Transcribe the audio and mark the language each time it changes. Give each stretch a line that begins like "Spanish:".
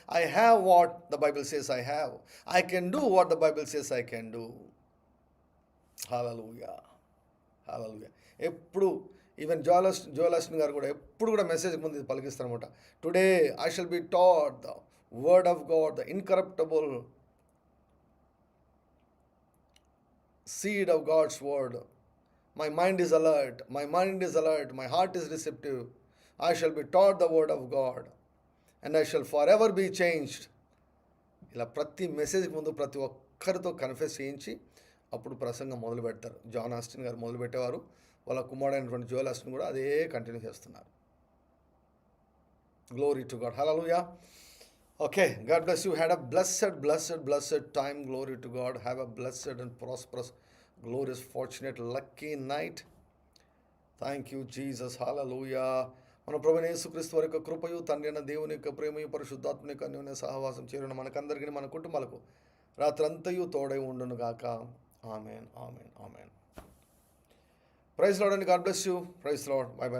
English: I have what the Bible says I have. I can do what the Bible says I can do. Hallelujah. Hallelujah.
Telugu: ఎప్పుడు even Joel Austin గారు కూడా ఎప్పుడు కూడా message ముందు ఇది పలికిస్తారనమాట.
English: Today I shall be taught the word of God, the incorruptible seed of God's word. My mind is alert, my mind is alert, my heart is receptive. I shall be taught the word of God and I shall for ever be changed.
Telugu: ఇలా ప్రతి message ముందు ప్రతి ఒక్కరితో confess చేయించి అప్పుడు ప్రసంగం మొదలు పెడతారు. జాన్ ఆస్టిన్ గారు మొదలు పెట్టేవారు, వాళ్ళ కుమారుడైనటువంటి జోయల్ ఆస్టిన్ కూడా అదే కంటిన్యూ చేస్తున్నారు.
English: Glory to God. Hallelujah. Okay, God bless you. Had a blessed time. Glory to God. Have a blessed and prosperous, glorious, fortunate, lucky night. Thank you, Jesus. Hallelujah.
Telugu: మన ప్రభువైన యేసుక్రీస్తు వారి యొక్క కృపయు, తండ్రి అయిన దేవుని యొక్క ప్రేమయు, పరిశుద్ధాత్మ యొక్క అన్యోన్య సహవాసం చేరిన మనకందరికీ, మన కుటుంబాలకు రాత్రంతయు తోడై ఉండును గాక.
English: Amen, amen, amen. Praise Lord and God bless you. Praise Lord. Bye bye.